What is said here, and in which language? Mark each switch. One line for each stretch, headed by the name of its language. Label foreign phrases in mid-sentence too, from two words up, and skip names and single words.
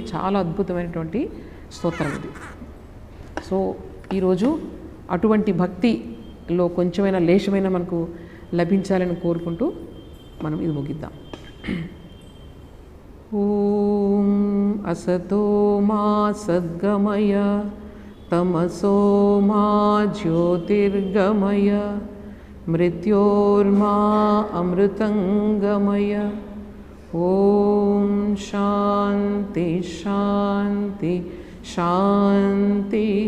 Telugu: చాలా అద్భుతమైనటువంటి స్తోత్రం ఇది. సో ఈరోజు అటువంటి భక్తిలో కొంచెమైనా లేశమైనా మనకు లభించాలని కోరుకుంటూ మనం ఇది ముగిద్దాం.
Sanskrit: ఓం అసతో మా సద్గమయ तमसो मा ज्योतिर्गमय मृत्योर्मा अमृतंगमय। ओम शांति शांति शांति।